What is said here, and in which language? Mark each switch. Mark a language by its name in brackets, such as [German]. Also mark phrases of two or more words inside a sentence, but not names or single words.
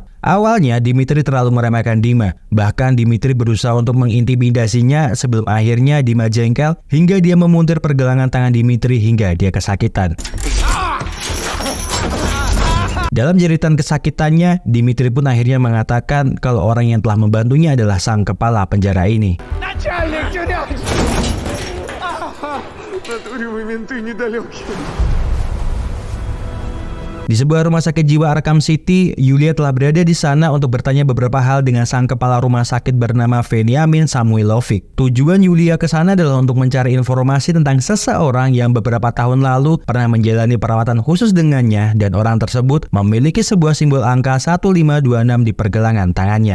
[Indonesian] Awalnya Dimitri terlalu meremehkan Dima, bahkan Dimitri berusaha untuk mengintimidasinya sebelum akhirnya Dima jengkel hingga dia memuntir pergelangan tangan Dimitri hingga dia kesakitan. Dalam jeritan kesakitannya, Dimitri pun akhirnya mengatakan kalau orang yang telah membantunya adalah sang kepala penjara ini. [Russian] Начальник тюряги! Натуре вы менты недалекие. [Indonesian] Di sebuah rumah sakit jiwa Arkham City, Yulia telah berada di sana untuk bertanya beberapa hal dengan sang kepala rumah sakit bernama Veniamin Samuilovic. Tujuan Yulia ke sana adalah untuk mencari informasi tentang seseorang yang beberapa tahun lalu pernah menjalani perawatan khusus dengannya dan orang tersebut memiliki sebuah simbol angka 1526 di pergelangan tangannya.